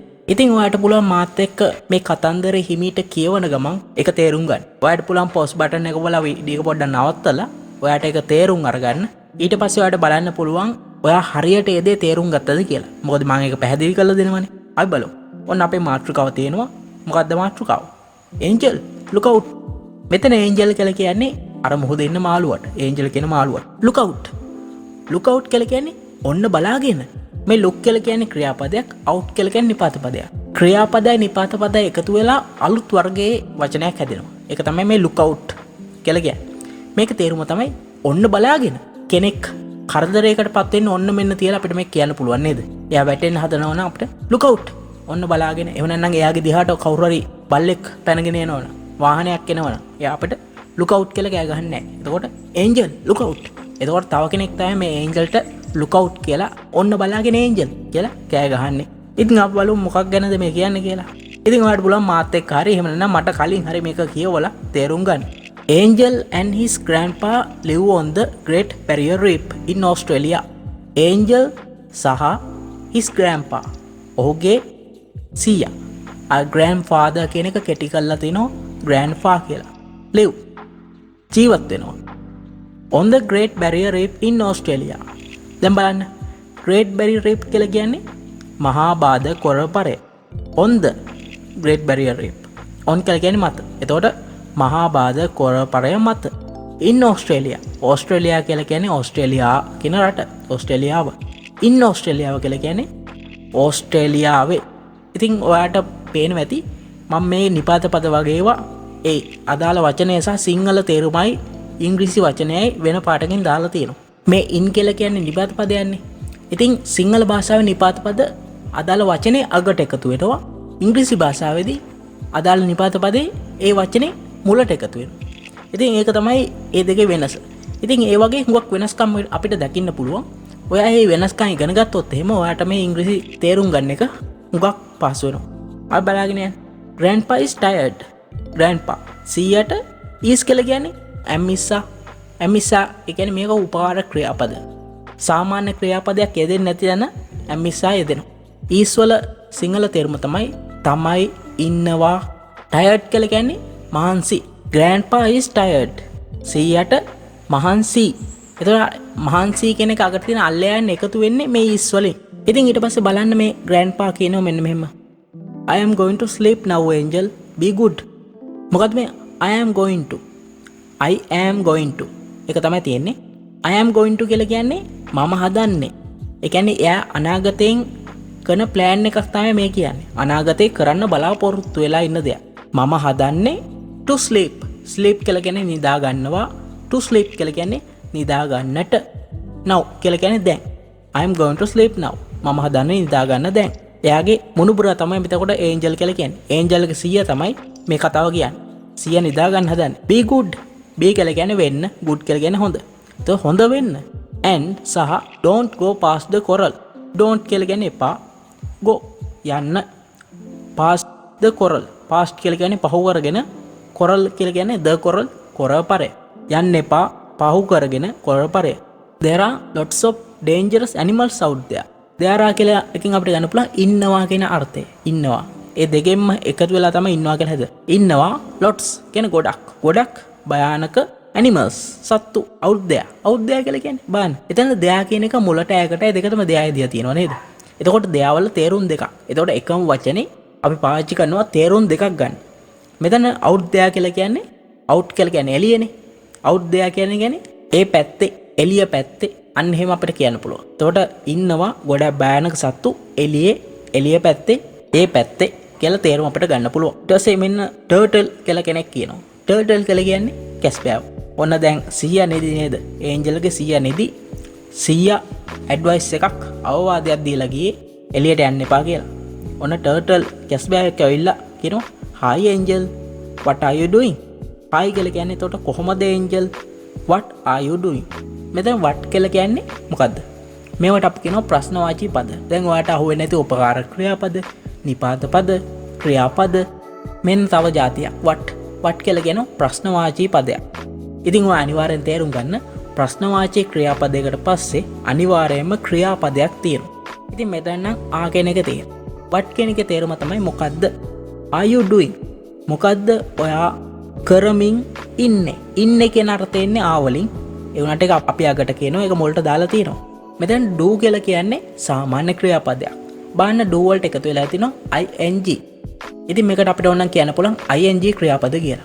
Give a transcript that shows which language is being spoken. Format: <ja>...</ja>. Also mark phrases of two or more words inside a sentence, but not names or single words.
<si>ඉතින් ඔයාට පුළුවන් මාත් එක්ක මේ කතන්දරේ හිමීට කියවන ගමන් ඒක තේරුම් ගන්න. ඔයාට පුළුවන් පොස් බටන් එක බලලා වීඩියෝ එක පොඩ්ඩක් නවත්තලා ඔයාට ඒක තේරුම් අරගන්න. ඊට පස්සේ ඔයාට බලන්න පුළුවන් ඔයා හරියට ඒ දේ තේරුම් ගත්තද කියලා. මොකද මම ඒක පැහැදිලි කරලා දෙනවනේ. අපි බලමු. ඔන්න අපේ මාතෘකාව තියෙනවා. මොකද්ද මාතෘකාව?</si> <en>Angel look out.</en> <si>මෙතන ඒන්ජල් කියලා කියන්නේ අර මොහොතේ ඉන්න මාළුවට. ඒන්ජල් කියන මාළුවට.</si> <en>look out. look out</en> <si>කියලා කියන්නේ ඔන්න බලාගෙන. මේ look කියලා කියන්නේ ක්‍රියාපදයක්, out කියලා කියන්නේ නිපාත පදයක්. ක්‍රියාපදයි නිපාත පදයි එකතු වෙලා අලුත් වර්ගයේ වචනයක් හැදෙනවා. ඒක තමයි මේ</si> <en>look out</en> <si>කියලා කියන්නේ. මේක තේරුම තමයි ඔන්න බලාගෙන. කෙනෙක් කරදරයකටපත් වෙන්න ඔන්න මෙන්න තියලා අපිට මේක කියන්න පුළුවන් නේද? එයා වැටෙන්න හදනවා නම් අපිට</si> <en>look out.</en> <si>ඔන්න බලාගෙන. එහෙම නැත්නම් එයාගේ දිහාට කවුරු හරි බල්ලෙක් පැනගෙන එනවනම්, වාහනයක් එනවනම් එයා අපිට</si> <en>look out</en> <si>කියලා කෑ ගහන්නේ නැහැ.</si> <en>එතකොට angel look out.</en> <si>එතකොට තව කෙනෙක් තමයි මේ ඒන්ජල්ට</si> <en>look out</en> <si>කියලා ඔන්න බලාගෙන ඒන්ජල් කියලා කෑ ගහන්නේ. ඉතින් අපි බලමු මොකක් ගැනද මේ කියන්නේ කියලා. ඉතින් ඔයාලට පුළුවන් මාත් එක්ක හරි එහෙම නැත්නම් මට කලින් හරි මේක කියවලා තේරුම් ගන්න.</si> <en>Angel and his grandpa live on the Great Barrier Reef in Australia.</en> <si>Angel සහ</si> <en>his grandpa</en> <si>ඔහුගේ සීයා grandfather කියන එක කෙටි කරලා තිනවා grandpa කියලා.</si> <en>live</en> <si>ජීවත් වෙනවා</si> <en>on the Great Barrier Reef in Australia.</en> <si>දැන් බලන්න Great Barrier Reef කියලා කියන්නේ මහා බාධ කොරපරය.</si> <en>on the Great Barrier Reef.</en> <si>on කියලා කියන්නේ මත. එතකොට මහා බාධ කොරපරය මත.</si> <en>in Australia.</en> <si>Australia කියලා කියන්නේ ඕස්ට්‍රේලියා කියන රට. ඕස්ට්‍රේලියාව.</si> <en>in Australia</en> <si>කියලා කියන්නේ ඕස්ට්‍රේලියාවේ. ඉතින් ඔයාට පේනවා ඇති මම මේ නිපාත පද වගේ ඒවා ඒ අදාළ වචනය සහ සිංහල තේරුමයි ඉංග්‍රීසි වචනයයි වෙන පාටකින් දාලා තියෙනවා. මේ in කියලා කියන්නේ නිපාත පදයන්නේ. ඉතින් සිංහල භාෂාවේ නිපාත පද අදාළ වචනේ අගට එකතු වෙනවා. ඉංග්‍රීසි භාෂාවේදී අදාළ නිපාත පදේ ඒ වචනේ මුලට එකතු වෙනවා. ඉතින් ඒක තමයි මේ දෙකේ වෙනස. ඉතින් ඒ වගේ හුඟක් වෙනස්කම් අපිට දකින්න පුළුවන්. ඔයා මේ වෙනස්කම් ඉගෙන ගත්තොත් එහෙම ඔයාට මේ ඉංග්‍රීසි තේරුම් ගන්න එක හුඟක් පහසු වෙනවා. අපි බලාගෙන යන්න.</si> <en>grandpa is tired. grandpa සීයට is</en> <si>කියලා කියන්නේ ඇමිසා. ඇමිසා ඒ කියන්නේ මේක උපකාර ක්‍රියාපද. සාමාන්‍ය ක්‍රියාපදයක් යෙදෙන්නේ නැති යන ඇමිසා යෙදෙනවා. is වල සිංහල තේරුම තමයි ඉන්නවා. tired කියලා කියන්නේ මහන්සි.</si> <en>grandpa is tired.</en> <si>සීයට මහන්සි. එතකොට මහන්සි කියන එක අගට තියෙන අල්ලයන් එකතු වෙන්නේ මේ is වලින්. ඉතින් ඊට පස්සේ බලන්න මේ grandpa කියනවා මෙන්න මෙහෙම.</si> <en>I am going to sleep now angel. Be good.</en> <si>මොකද මේ</si> <en>I am going to</en> <si>ඒක තමයි තියෙන්නේ.</si> <en>I am going to</en> <si>කියලා කියන්නේ මම හදන්නේ. ඒ කියන්නේ එයා අනාගතයෙන් කරන plan එකක් තමයි මේ කියන්නේ. අනාගතේ කරන්න බලාපොරොත්තු වෙලා ඉන්න දෙයක්. මම හදන්නේ</si> <en>to sleep.</en> <si>sleep කියලා කියන්නේ නිදා ගන්නවා.</si> <en>to sleep</en> <si>කියලා කියන්නේ නිදා ගන්නට. now කියලා කියන්නේ දැන්.</si> <en>I am going to sleep now.</en> <si>මම හදන්නේ නිදා ගන්න දැන්. එයාගේ මුණුබුරා තමයි මෙතකොට ඒන්ජල් කියලා කියන්නේ. ඒන්ජල්ගේ සීයා තමයි මේ කතාව කියන්නේ. සීයා නිදා ගන්න හදන්නේ.</si> <en>be good.</en> <si>be කියලා කියන්නේ වෙන්න, good කියලා කියන්නේ හොඳ. ඒක හොඳ වෙන්න.</si> <en>and සහ don't go past the coral.</en> <si>don't කියලා කියන්නේ එපා. go යන්න.</si> <en>past the coral.</en> <si>past කියලා කියන්නේ පහු කරගෙන, coral කියලා කියන්නේ</si> <en>the coral</en> <si>කොරපරය. යන්න එපා පහු කරගෙන කොරපරය.</si> <en>there are lots of dangerous animals out there. there are</en> <si>කියලා එකකින් අපිට ගන්න පුළුවන් ඉන්නවා කියන අර්ථය. ඉන්නවා. ඒ දෙකෙන්ම එකතු වෙලා තමයි ඉන්නවා කියලා හද. ඉන්නවා lots කියන්නේ ගොඩක් භයානක animals සත්තු</si> <en>out there. out there</en> <si>කියලා කියන්නේ බලන්න. එතන there කියන එක මුලට ඈකටයි දෙකටම there දියා තියෙනවා නේද? එතකොට there වල තේරුම් දෙකක්. එතකොට එකම වචනේ අපි පාවිච්චි කරනවා තේරුම් දෙකක් ගන්න. මෙතන</si> <en>out there</en> <si>කියලා කියන්නේ out කියලා කියන්නේ එළියනේ.</si> <en>out there</en> <si>කියන්නේ ඒ පැත්තේ එළිය පැත්තේ අන්න එහෙම අපිට කියන්න පුළුවන්. එතකොට ඉන්නවා ගොඩක් භයානක සත්තු එළිය පැත්තේ ඒ පැත්තේ කියලා තේරුම අපිට ගන්න පුළුවන්. ඊට පස්සේ මෙන්න turtle කියලා කෙනෙක් කියනවා. turtle කියලා කියන්නේ කැස්බෑව. ඔන්න දැන් 100 නෙදි නේද? ඒන්ජල්ගේ 100 නෙදි 100 ඇඩ්වයිස් එකක් අවවාදයක් දීලා ගියේ එළියට යන්න එපා කියලා. ඔන්න turtle කැස්බෑවෙක් ඇවිල්ලා කියනවා</si> <en>hi angel what are you doing? hi</en> <si>කියලා කියන්නේ එතකොට කොහොමද</si> <en>angel? what are you doing?</en> <si>මෙතන what කියලා කියන්නේ මොකද්ද? මේවට අපි කියනවා ප්‍රශ්නවාචී පද. දැන් ඔයාලට අහුවෙන්නේ නැති උපකාර ක්‍රියාපද, නිපාත පද, ක්‍රියාපද මෙන්න තව જાතියක් what කියලා කියනවා ප්‍රශ්නවාචී පදයක්. ඉතින් ඔය අනිවාර්යෙන් තේරුම් ගන්න ප්‍රශ්නවාචී ක්‍රියාපදයකට පස්සේ අනිවාර්යයෙන්ම ක්‍රියාපදයක් තියෙනවා. ඉතින් මෙතන නම් ආ කියන එක තියෙනවා. what කියන එකේ තේරුම තමයි මොකද්ද?</si> <en>are you doing?</en> <si>මොකද්ද ඔයා කරමින් ඉන්නේ? ඉන්නේ කියන අර්ථය එන්නේ ආ වලින්. ඒ උනට එක අපි අගට කියනවා ඒක මුලට දාලා තියෙනවා. මෙතන do කියලා කියන්නේ සාමාන්‍ය ක්‍රියාපදයක්. බලන්න do වලට එකතු වෙලා තිනවා ing. ඉතින් මේකට අපිට ඕන නම් කියන්න පුළුවන් ing ක්‍රියාපද කියලා.</si>